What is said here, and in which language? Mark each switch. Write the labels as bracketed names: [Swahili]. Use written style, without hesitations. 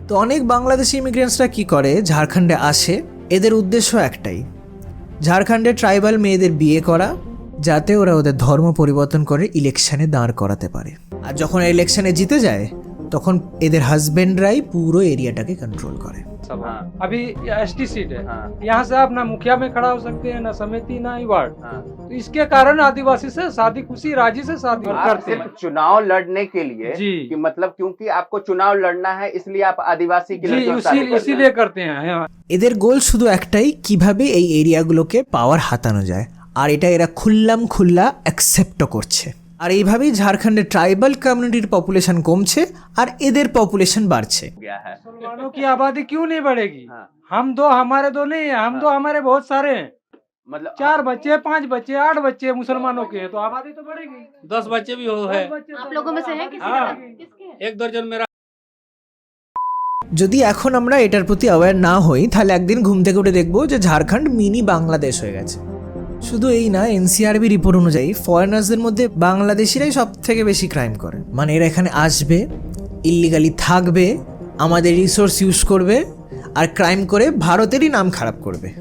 [Bangla] তো অনেক বাংলাদেশি ইমিগ্রেন্টসরা কি করে, ঝাড়খণ্ডে আসে, এদের উদ্দেশ্য একটাই, ঝাড়খণ্ডে ট্রাইবাল মেয়েদের বিয়ে করা, যাতে ওরা ওদের ধর্ম পরিবর্তন করে ইলেকশনে দাঁড় করাতে পারে। আর যখন ইলেকশনে জিতে যায় তখন এদের হাজবেন্ডরাই পুরো এরিয়াটাকে कंट्रोल করে। [Hindi] अभी एसटी सीट है, यहाँ से आप ना मुखिया में खड़ा हो सकते हैं, ना समिति, ना वार्ड। तो इसके कारण आदिवासी से शादी खुशी राजी से शादी करते हैं। चुनाव लड़ने के लिए जी, कि मतलब क्योंकि आपको चुनाव लड़ना है इसलिए आप आदिवासी की इसीलिए करते हैं। [Bangla] এদের গোল শুধু একটাই, কিভাবে এই এরিয়াগুলোকে পাওয়ার হাতানো যায়, আর এটা এরা খুল্লা অ্যাকসেপ্টও করছে। আর এইভাবেই ঝাড়খণ্ডের ট্রাইবাল কমিউনিটির পপুলেশন কমছে আর এদের পপুলেশন বাড়ছে। [Hindi] मुसलमानों की आबादी क्यों नहीं बढ़ेगी? हम दो नहीं है, हम दो हमारे बहुत सारे हैं। मतलब 4 बच्चे, 5 बच्चे, 8 बच्चे मुसलमानों के हैं, तो आबादी तो बढ़ेगी। 10 बच्चे भी हो है। आप लोगों में से है किसी किसके? 1 दर्जन मेरा। [Bangla] যদি এখন আমরা এটার প্রতি অ্যাওয়্যার না হই তাহলে একদিন ঘুম থেকে উঠে দেখবো যে ঝাড়খণ্ড মিনি বাংলাদেশ হয়ে গেছে। শুধু এই না, এনসিআরবি রিপোর্ট অনুযায়ী ফরেনার্সদের মধ্যে বাংলাদেশিরাই সব থেকে বেশি ক্রাইম করে। মানে এরা এখানে আসবে, ইল্লিগালি থাকবে, আমাদের রিসোর্স ইউজ করবে আর ক্রাইম করে ভারতেরই নাম খারাপ করবে।